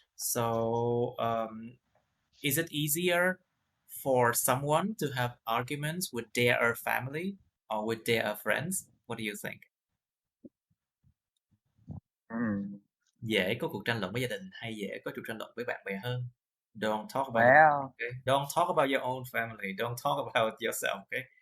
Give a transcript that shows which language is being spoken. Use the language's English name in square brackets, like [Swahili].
[English] So, is it easier for someone to have arguments with their family or with their friends? What do you think? [Vietnamese] Dễ có cuộc tranh luận với gia đình hay dễ có cuộc tranh luận với bạn bè hơn? [English] Don't talk about your family, okay? Don't talk about your own family. Don't talk about yourself, okay?